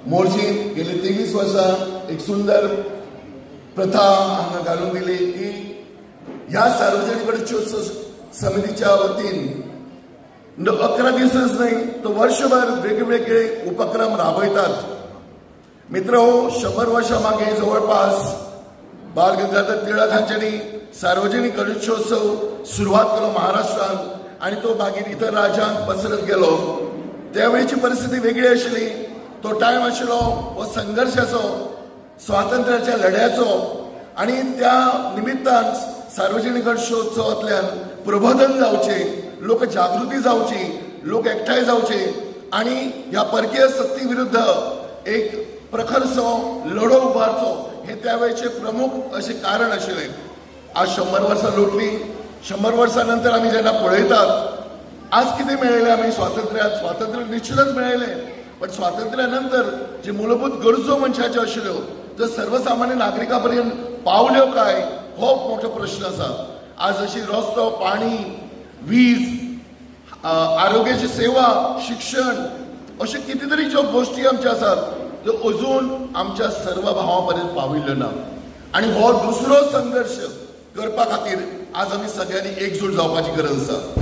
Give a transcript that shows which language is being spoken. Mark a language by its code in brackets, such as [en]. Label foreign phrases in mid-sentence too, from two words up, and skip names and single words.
[kok] मोर्जीन गेले 23 वर्षां एक सुंदर प्रथा हांगा घालून दिली की ह्या सार्वजनिक गणेशोत्सव समितीच्या वतीन 11 दिवसच नाही तर वर्षभर वेगवेगळे उपक्रम राबयतात। मित्रहो, 100 वर्षां मागे जवळपास बाळ गंगाधर टिळक हांच्यांनी सार्वजनिक गणेशोत्सव सुरुवात केलो महाराष्ट्रात आणि तो मागीर इतर राज्यांत पसरत गेलो। त्यावेळेची परिस्थिती वेगळी आशिल्ली। तो टायम आशिल्लो हो संघर्षाचो, स्वातंत्र्याच्या लढ्याचो आणि त्या निमित्तान सार्वजनिक गणेशोत्सवांतल्यान प्रबोधन जावचे, लोक जागृती जावची, लोक एकठांय जावचे आणि ह्या परकीय सत्ते विरुद्ध एक प्रखरसो लढो उबारचो हे त्यावेळेचे प्रमुख असे कारण आशिल्ले। आज 100 वर्सां लोटली। 100 वर्सां नंतर आम्ही जेन्ना पळयतात आज किती मिळाले आम्ही स्वातंत्र्य निश्चितच मिळाले, पण स्वातंत्र्यानंतर जे मूलभूत गरजो मनशाच्यो आशिल्ल्यो जर सर्वसामान्य नागरिकांपर्यंत पावल्यो काय हो मोठो प्रश्न आसा। आज अशी रस्तो, पाणी, वीज, आरोग्याची सेवा, शिक्षण अशे कितीतरी ज्यो गोष्टी आमच्या आसात त्यो अजून आमच्या सर्व भावांपर्यंत पाविल्ल्यो ना आणि हो दुसरो संघर्ष करपा खातीर आज आमी सगळ्यांनी एकजूट जावपाची गरज आसा।